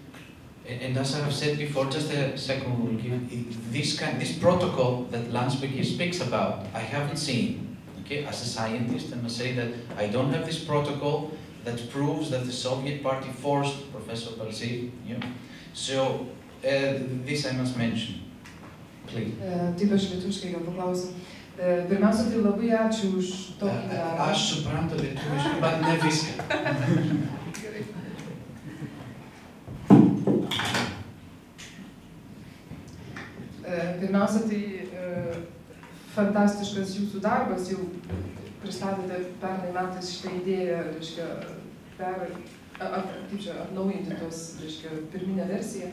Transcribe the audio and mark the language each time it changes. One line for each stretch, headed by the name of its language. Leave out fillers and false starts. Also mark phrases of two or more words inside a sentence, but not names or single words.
English: And as I have said before, just a second, this protocol that Landsberg speaks about, I haven't seen. Okay, as a scientist, I must say that I don't have this protocol that proves that the Soviet Party forced Professor Balsi. So this I must mention. Please.
Lithuanian: Taip, aš lietuviškai gal paklausiu. Pirmiausia, tai labai ačiū už tokį darbą. Aš suprantu lietuviškai, bet ne viską. Gerai. Pirmiausia, tai fantastiškas jūsų darbas, jau pristatėte pernai metais šitą idėją, reiškia, atnaujinti tos, reiškia, pirminę versiją.